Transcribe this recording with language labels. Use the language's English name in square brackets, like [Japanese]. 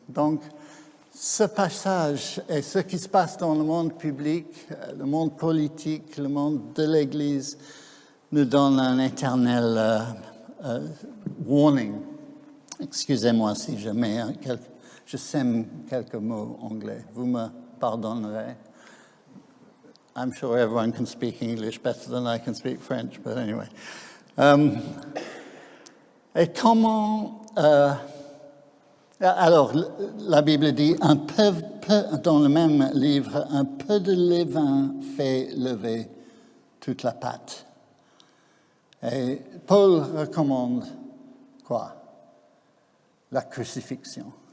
[French] Donc, ce passage et ce qui se passe dans le monde public, le monde politique, le monde de l'Église, nous donne un éternel warning. Excusez-moi si je sème quelques mots anglais. Vous me pardonnerez. [English] I'm sure everyone can speak English better than I can speak French, but anyway. [French] Et comment... alors, la Bible dit, dans le même livre, un peu de levain fait lever toute la pâte. Et Paul recommande quoi? La crucifixion.